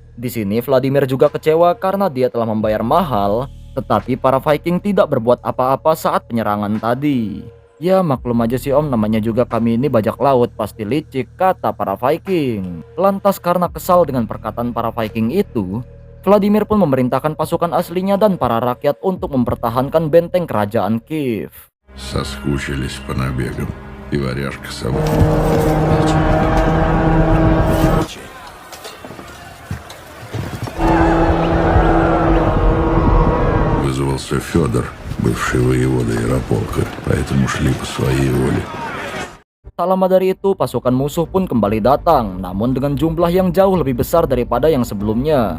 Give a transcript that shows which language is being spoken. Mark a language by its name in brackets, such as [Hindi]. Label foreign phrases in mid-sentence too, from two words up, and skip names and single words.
[Indonesian] Di sini Vladimir juga kecewa karena dia telah membayar mahal, tetapi para Viking tidak berbuat apa-apa saat penyerangan tadi. Ya maklum aja sih om, namanya juga kami ini bajak laut, pasti licik, kata para Viking. Lantas karena kesal dengan perkataan para Viking itu, Vladimir pun memerintahkan pasukan aslinya dan para rakyat untuk mempertahankan benteng kerajaan Kiev. [Russian] Соскучились по набегам. И варяжка сама. Вызвался Федор, бывший воевода Ярополка, поэтому шли по своей воле. [Indonesian] Tak lama dari itu, pasukan musuh pun kembali datang, namun dengan jumlah yang jauh lebih besar daripada yang sebelumnya.